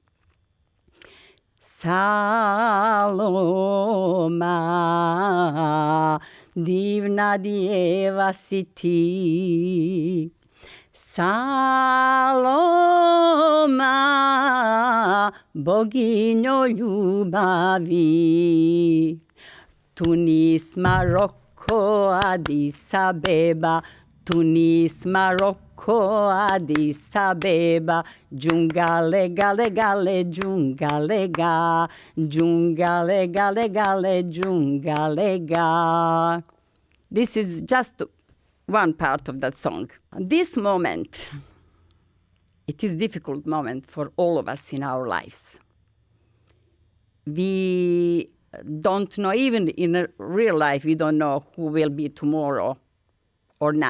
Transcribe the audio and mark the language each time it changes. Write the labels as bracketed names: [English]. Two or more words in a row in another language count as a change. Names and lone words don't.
[Croatian] Saloma, divna djeva si ti. Saloma, boginjo ljubavi. Tunis, Maroko, Addis Abeba. Tunis, Maroko, Addis Abeba. Giungale, gale, gale, giungale, ga. Giungale, gale, gale, giungale, ga. [English] This is just one part of that song. This moment, it is a difficult moment for all of us in our lives. We don't know, even in real life, we don't know who will be tomorrow or not.